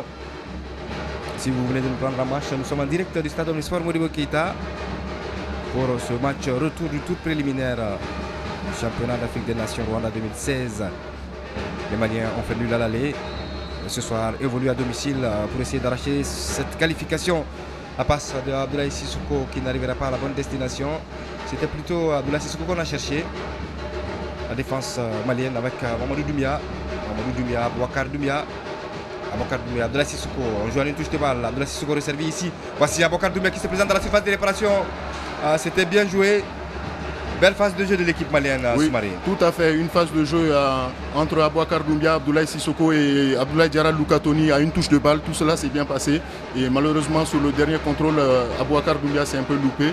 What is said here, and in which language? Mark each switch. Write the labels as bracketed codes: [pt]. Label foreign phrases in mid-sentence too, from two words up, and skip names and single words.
[fr] Si vous venez de nous prendre en marche, nous sommes en direct du stade Omnisport Modibo Keïta pour ce match retour du tour préliminaire du championnat d'Afrique des Nations Rwanda 2016. Les Maliens ont fait nul à l'aller. Ce soir, évolue à domicile pour essayer d'arracher cette qualification. La passe de Abdoulaye Sissoko qui n'arrivera pas à la bonne destination. C'était plutôt Abdoulaye Sissoko qu'on a cherché. La défense malienne avec Mamadou Doumbia. Mamadou Doumbia, Boubacar Doumbia. Aboubacar Doumbia, Abdoulaye Sissoko. On joue à une touche de balle. Abdoulaye Sissoko resservi ici. Voici Aboubacar Doumbia qui se présente dans la surface de réparation. C'était bien joué. Belle phase de jeu de l'équipe malienne, oui, Soumaré. Tout à fait, une phase de jeu entre Aboubacar Doumbia, Abdoulaye Sissoko et Abdoulaye Diarra Loukatoni à une touche de balle. Tout cela s'est bien passé. Et malheureusement, sur le dernier contrôle, Aboubacar Doumbia s'est un peu loupé.